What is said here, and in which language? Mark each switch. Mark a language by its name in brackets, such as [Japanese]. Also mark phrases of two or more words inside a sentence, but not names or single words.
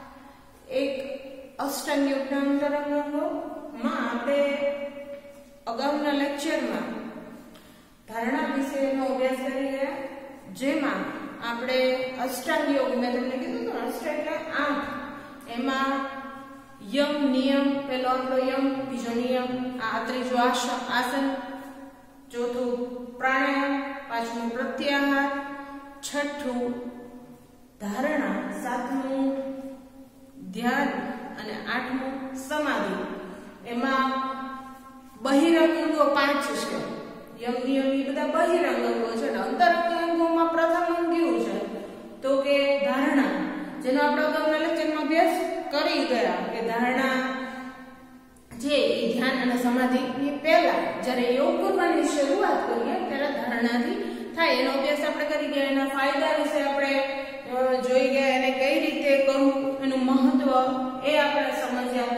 [Gujarati] 1 અષ્ટાંગ યોગના અંતરંગોમાં આપણે અગાઉના લેક્ચરમાં ધારણા વિષયનો અભ્યાસ કરી ગયા, જેમાં આપણે અષ્ટાંગ યોગ મેં તમને કીધું તો અષ્ટાંગ એટલે 8 એમાં યમ નિયમ પહલો આપલો યમ, બીજો નિયમ, ત્રીજો આસન, ચૌથો પ્રાણાયામ, પાંચમો પ્રત્યાહાર, છઠ્ઠું ધારણા, સાતમો ધ્યાન અને આઠમો સમાધિ। એમાં બહિરંગ અંગો 5 છે। યમ નિયમ એ બધા બહિરંગ અંગો છે અને અંતરંગ અંગોમાં પ્રથમ અંગ કયું છે તો કે ધારણા, જેનો આપણે અગાઉના લેક્ચરમાં અભ્યાસ કરી ગયા કે ધારણા જે ધ્યાન અને સમાધિની પહેલા જ્યારે યોગ કરવાની શરૂઆત કરીએ ત્યારે ધારણાથી થાય એનો અભ્યાસ આપણે કરી ગયા, એના ફાયદા વિશે આપણે જોઈ ગયા, એને કઈ રીતે કરવું એનું મહત્વ એ આપણે સમજ્યા।